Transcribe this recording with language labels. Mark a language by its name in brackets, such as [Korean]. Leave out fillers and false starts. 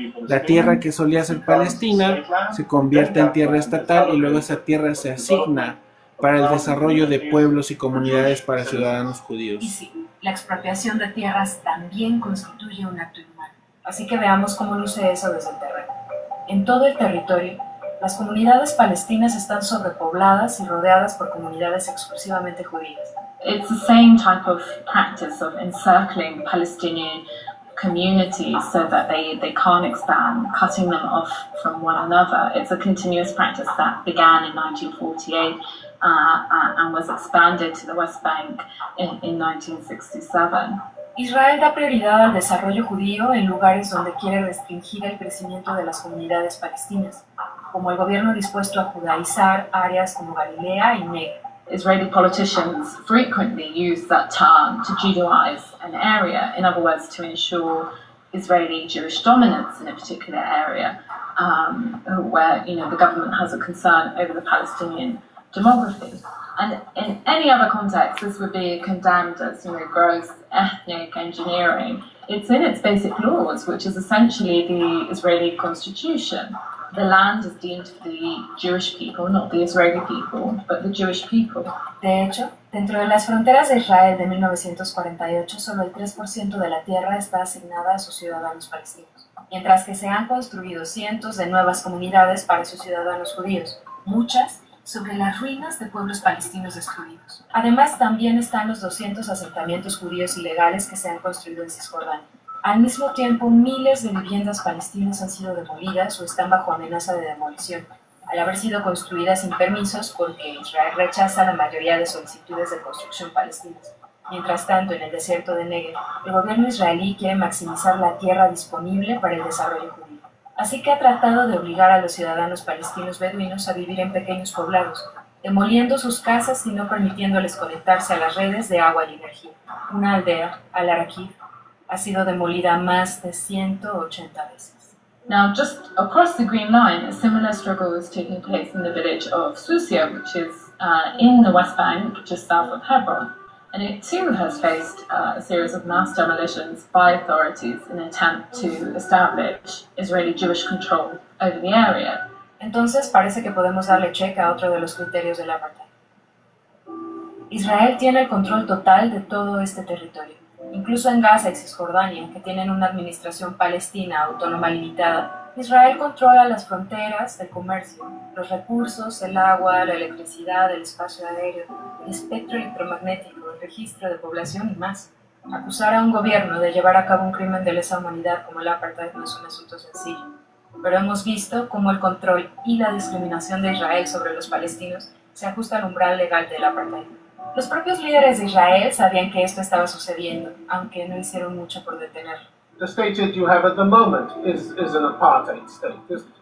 [Spanish] La tierra que solía ser palestina se convierte en tierra estatal y luego esa tierra se asigna para el desarrollo de pueblos y comunidades para ciudadanos judíos. Y sí, la expropiación de tierras también constituye un acto inhumano. Así que veamos cómo luce eso desde el terreno. En todo el territorio, las comunidades palestinas están sobrepobladas y rodeadas por comunidades exclusivamente judías. [English] It's the same type of practice of encircling Palestinian communities so that they can't expand, cutting them off from one another. It's a continuous practice that began in 1948 and was expanded to the West Bank in 1967. [Spanish] Israel da prioridad al desarrollo judío en lugares donde quiere restringir el crecimiento de las comunidades palestinas, como el gobierno dispuesto a judaizar áreas como Galilea y Negev. [English] Israeli politicians frequently use that term to Judaize an area, in other words, to ensure Israeli Jewish dominance in a particular area, where the government has a concern over the Palestinian demography. And in any other context, this would be condemned as, gross ethnic engineering. It's in its basic laws, which is essentially the Israeli constitution. The land is deemed for the Jewish people, not the Israeli people, but the Jewish people. [Spanish] De hecho, dentro de las fronteras de Israel de 1948, solo el 3% de la tierra está asignada a sus ciudadanos palestinos, mientras que se han construido cientos de nuevas comunidades para sus ciudadanos judíos, muchas sobre las ruinas de pueblos palestinos destruidos. Además, también están los 200 asentamientos judíos ilegales que se han construido en Cisjordania. Al mismo tiempo, miles de viviendas palestinas han sido demolidas o están bajo amenaza de demolición, al haber sido construidas sin permisos porque Israel rechaza la mayoría de solicitudes de construcción palestinas. Mientras tanto, en el desierto de Negev, el gobierno israelí quiere maximizar la tierra disponible para el desarrollo judío. Así que ha tratado de obligar a los ciudadanos palestinos beduinos a vivir en pequeños poblados, demoliendo sus casas y no permitiéndoles conectarse a las redes de agua y energía. Una aldea, Al-Arakib, ha sido demolida más de 180 veces. [English] Now, just across the Green Line, a similar struggle is taking place in the village of Susia, which is in the West Bank, just south of Hebron. And it too has faced a series of mass demolitions by authorities in an attempt to establish Israeli Jewish control over the area. [Spanish] Entonces parece que podemos darle check a otro de los criterios del apartheid. Israel tiene el control total de todo este territorio. Incluso en Gaza y Cisjordania, que tienen una administración palestina autónoma limitada, Israel controla las fronteras, el comercio, los recursos, el agua, la electricidad, el espacio aéreo, el espectro electromagnético, el registro de población y más. Acusar a un gobierno de llevar a cabo un crimen de lesa humanidad como el apartheid no es un asunto sencillo, pero hemos visto cómo el control y la discriminación de Israel sobre los palestinos se ajusta al umbral legal del apartheid. Los propios líderes de Israel sabían que esto estaba sucediendo, aunque no hicieron mucho por detenerlo. [English] The state that you have at the moment is an apartheid state, isn't it?